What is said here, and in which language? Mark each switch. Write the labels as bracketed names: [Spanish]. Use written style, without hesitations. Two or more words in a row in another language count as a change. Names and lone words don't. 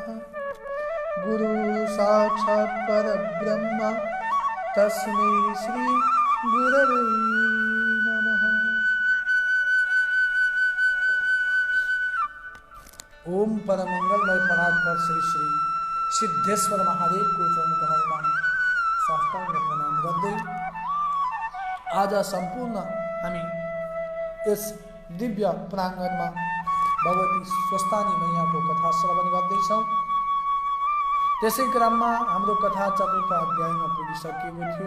[Sanskrit] गुरु साक्षात् परब्रह्म तस्मै श्री गुरवे नमः। [Nepali] ओम परमंगलमय परात्पर श्री श्री सिद्धेश्वर महादेव को चरण कमलमा साष्टांग प्रणाम गर्दै आज सम्पूर्ण हामी यस दिव्य प्राङ्गणमा भगवती स्वस्तानी मैयाको कथा श्रवण गर्दैछौँ। त्यसै क्रममा हाम्रो कथा चतुर्थ अध्यायमा पुगिसकेको थियो।